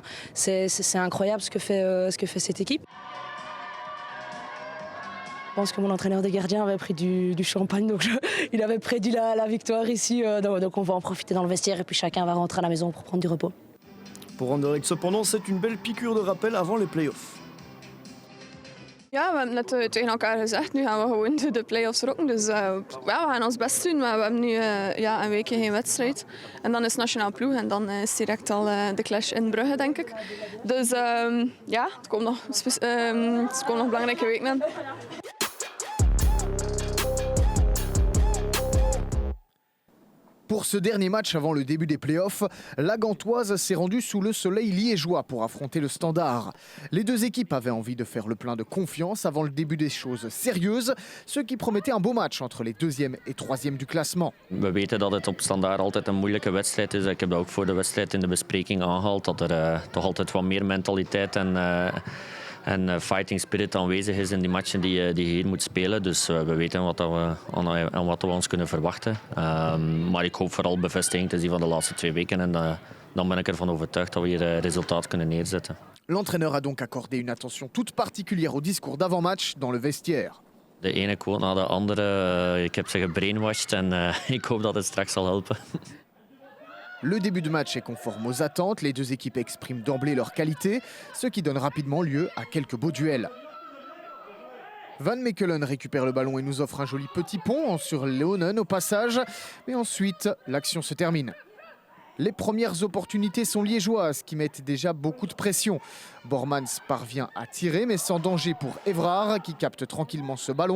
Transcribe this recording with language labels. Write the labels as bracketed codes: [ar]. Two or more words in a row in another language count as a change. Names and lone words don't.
[fr] C'est incroyable ce que fait cette équipe. Je pense que mon entraîneur des gardiens avait pris du champagne, donc il avait prédit la victoire ici. Donc on va en profiter dans le vestiaire et puis chacun va rentrer à la maison pour prendre du repos. Pour Anderlecht cependant, c'est une belle piqûre de rappel avant les playoffs. [nl] Ja, we hebben net tegen elkaar gezegd, nu gaan we gewoon de play-offs rocken. Dus ja, we gaan ons best doen, maar we hebben nu een weekje geen wedstrijd. En dan is het nationaal ploeg en dan is direct al de clash in Brugge, denk ik. Dus ja, het komen nog belangrijke weken aan. [fr] Pour ce dernier match avant le début des playoffs, la Gantoise s'est rendue sous le soleil liégeois pour affronter le Standard. Les deux équipes avaient envie de faire le plein de confiance avant le début des choses sérieuses, ce qui promettait un beau match entre les deuxième et troisième du classement. [nl] We weten dat het op Standaard altijd een moeilijke wedstrijd is. Ik heb dat ook voor de wedstrijd in de bespreking aangehaald, dat er toch altijd wat meer mentaliteit en [en] fighting spirit [nl] aanwezig is in die matchen die je hier moet spelen. Dus we weten aan wat we ons kunnen verwachten. Maar ik hoop vooral bevestiging te zien van de laatste 2 weken. En dan ben ik ervan overtuigd dat we hier resultaat kunnen neerzetten. [fr] L'entraîneur a donc accordé une attention toute particulière au discours d'avant-match dans le vestiaire. [nl] De ene quote na de andere. Ik heb ze gebrainwashed en ik hoop dat het straks zal helpen. [fr] Le début de match est conforme aux attentes, les deux équipes expriment d'emblée leur qualité, ce qui donne rapidement lieu à quelques beaux duels. Van Mechelen récupère le ballon et nous offre un joli petit pont sur Leonen au passage, mais ensuite l'action se termine. Les premières opportunités sont liégeoises qui mettent déjà beaucoup de pression. Bormans parvient à tirer mais sans danger pour Évrard qui capte tranquillement ce ballon.